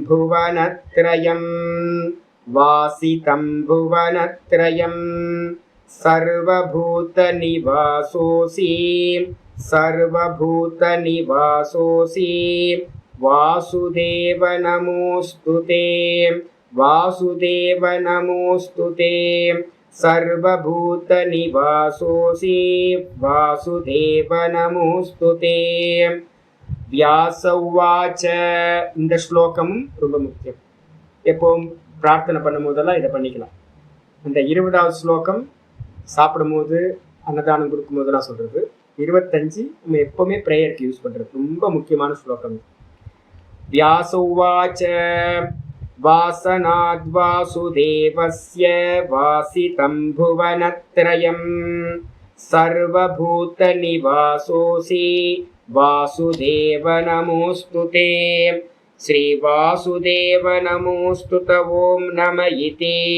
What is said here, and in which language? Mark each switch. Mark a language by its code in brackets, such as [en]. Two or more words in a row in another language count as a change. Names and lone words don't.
[sa] भुवनत्रयं सर्वभूतनिवासोऽसि वासुदेव नमोऽस्तुते वासुदेव नमोऽस्तुते सर्वभूतनिवासोऽसि वासुदेव नमोऽस्तुते। व्यास उवाच [ta] இந்த ஸ்லோகம் ரொம்ப முக்கியம். எப்பவும் பிரார்த்தனை பண்ணும் போதெல்லாம் இதை பண்ணிக்கலாம். இந்த 20வது ஸ்லோகம் சாப்பிடும்போது அன்னதானம் கொடுக்கும் போதெல்லாம் சொல்றது. 25 நம்ம எப்பவுமே ப்ரேயருக்கு யூஸ் பண்றது ரொம்ப முக்கியமான ஸ்லோகம். [sa] व्यास उवाच वासनाद्वासुदेवस्य वासितं भुवनत्रयं सर्वभूतनिवासोऽसि वासुदेव नमोऽस्तुते श्रीवासुदेव नमोऽस्तुत ॐ नम इति।